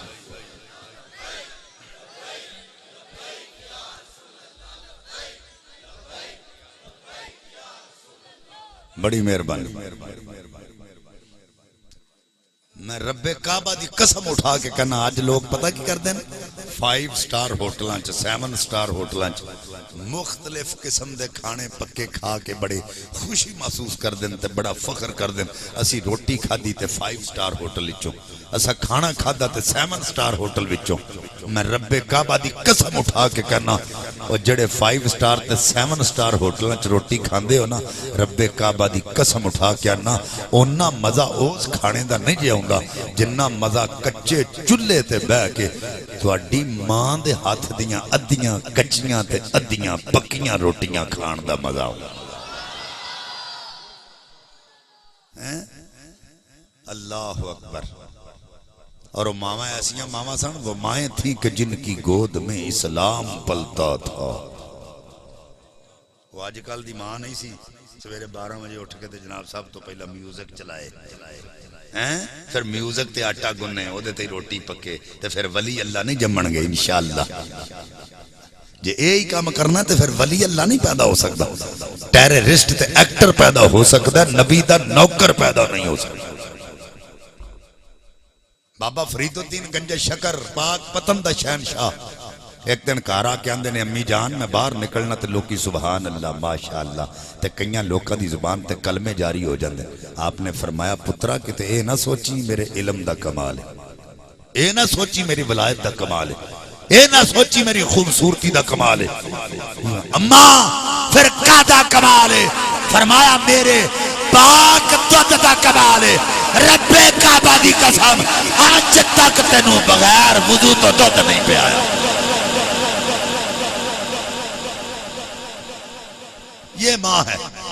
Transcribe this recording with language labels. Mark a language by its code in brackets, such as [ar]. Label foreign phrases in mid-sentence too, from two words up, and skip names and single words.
[pa] بڑی مہربانی میں رب کعبہ دی قسم اٹھا کے کہنا آج لوگ پتہ کی کر دیں 5 سٹار ہوٹلاں چ 7 سٹار ہوٹلاں چ مختلف قسم دے کھانے پکے کھا کے بڑے خوشی محسوس کر دیں تے بڑا فخر کر دیں اسی روٹی کھادی تے 5 [en] star hotel [pa] وچوں اسا کھانا کھادا تے 7 [en] star hotel [pa] وچوں میں رب کعبہ دی قسم اٹھا کے کہنا او جڑے 5 سٹار تے 7 سٹار ہوٹلاں چ روٹی کھاندے ہو نا رب کعبہ دی قسم اٹھا کے نا اونا مزہ اس کھانے دا نہیں جاؤندا جنہ مزہ کچے چولہے تے بہ کے تواڈی ماں دے ہاتھ دیاں ادیاں کچیاں تے ادیاں پکیاں روٹیاں کھان دا مزہ ہو [ur] اللہ اکبر اور وہ ماما [pa] ایسیاں ماما سن [ur] وہ مائیں تھیں کہ جن کی گود میں اسلام پلتا تھا وہ [pa] آج کل دی ماں نہیں سی سویرے 12 بجے اٹھ کے تے جناب صاحب تو پہلا میوزک چلائے پھر میوزک تے آٹا گنے او دے تے روٹی پکے تے پھر ولی اللہ نہیں جمن گے انشاءاللہ جے اے ہی کام کرنا تے پھر ولی اللہ نہیں پیدا ہو سکتا ٹیررسٹ تے ایکٹر پیدا ہو سکتا نبی دا نوکر پیدا نہیں ہو سکتا بابا فرید الدین گنج شکر پاک پتن دا شہنشاہ ایک دن کارا کے اندے نے امی جان میں باہر نکلنا تے لوکی سبحان اللہ ماشاءاللہ تے کئیاں لوکاں دی زبان تے کلمے جاری ہو جاندے آپ نے فرمایا پترا کہ تے اے نہ سوچی میرے علم دا کمال ہے اے نہ سوچی میری ولایت دا کمال ہے اے نہ سوچی میری خوبصورتی دا کمال ہے اماں پھر کا کمال ہے فرمایا میرے پاک دودھ دا کمال ہے رب کعبہ دی قسم آج تک تینوں بغیر وضو تو دودھ نہیں پہ آیا [ur] یہ ماں ہے